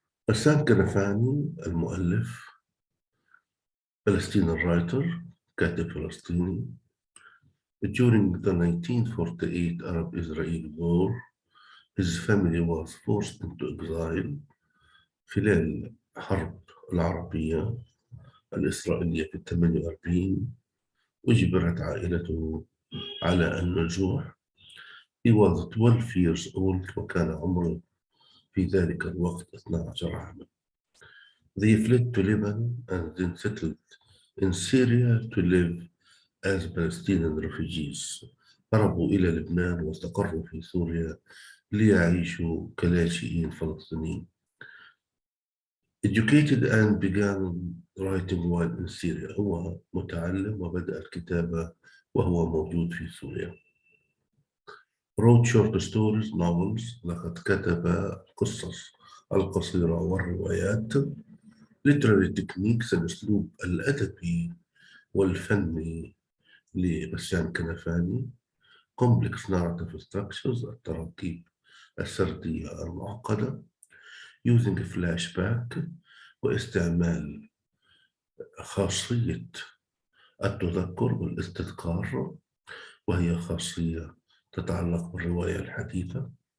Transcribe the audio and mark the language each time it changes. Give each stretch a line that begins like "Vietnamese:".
Arabic: Ghassan Kanafani المؤلف
English: Palestinian writer,
Arabic: كاتب فلسطيني.
English: During the 1948 Arab-Israeli War, his family was forced into exile
Arabic: خلال الحرب العربية الإسرائيلية في 48. أجبرت عائلته على النزوح.
English: He was 12 years old
Arabic: وكان عمره في ذلك الوقت 12 عاما.
English: They fled to Lebanon and then settled in Syria to live as Palestinian refugees.
Arabic: هربوا إلى لبنان واستقروا في سوريا ليعيشوا كلاجئين فلسطينيين.
English: Educated and began writing while in Syria.
Arabic: هو متعلم وبدأ الكتابة وهو موجود في سوريا.
English: Wrote short stories, novels.
Arabic: لقد كتب القصص القصيرة والروايات.
English: Literary techniques.
Arabic: الأسلوب الأدبي والفني لغسان كنفاني.
English: Complex narrative structures.
Arabic: التراكيب السردية المعقدة.
English: Using flashback
Arabic: واستعمال خاصية التذكر والاستذكار، وهي خاصية تتعلق بالرواية الحديثة.